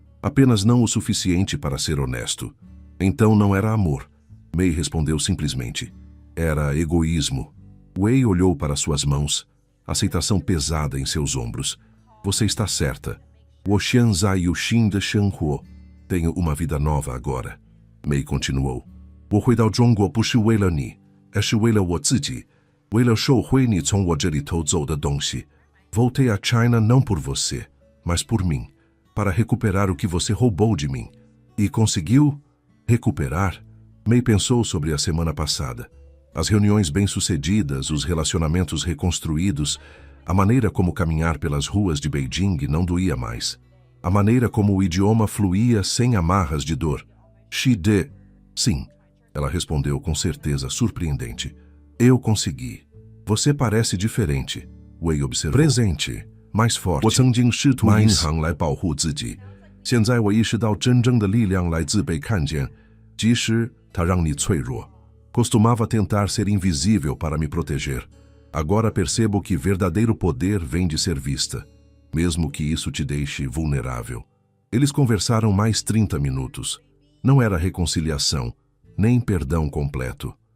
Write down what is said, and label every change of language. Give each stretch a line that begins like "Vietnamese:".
Portuguese: Apenas não o suficiente para ser honesto. Então não era amor. Mei respondeu simplesmente. Era egoísmo. Wei olhou para suas mãos, aceitação pesada em seus ombros. Você está certa. Woxian Zai Yuxin de Shanghuo. Tenho uma vida nova agora. Mei continuou.
Chinese: 我回到中国不是为了你，而是为了我自己，为了收回你从我这里偷走的东西。
Portuguese: Voltei a China não por você, mas por mim, para recuperar o que você roubou de mim. E conseguiu recuperar? Mei pensou sobre a semana passada. As reuniões bem-sucedidas, os relacionamentos reconstruídos, a maneira como caminhar pelas ruas de Beijing não doía mais. A maneira como o idioma fluía sem amarras de dor. Xide. Sim, ela respondeu com certeza surpreendente. Eu consegui. Você parece diferente. Wei observou. Presente, mais forte.
Chinese: 我曾经试图银行来保护自己，现在我意识到真正的力量来自被看见，即使它让你脆弱。
Portuguese: Costumava tentar ser invisível para me proteger. Agora percebo que verdadeiro poder vem de ser vista, mesmo que isso te deixe vulnerável. Eles conversaram mais 30 minutos. Não era reconciliação, nem perdão completo.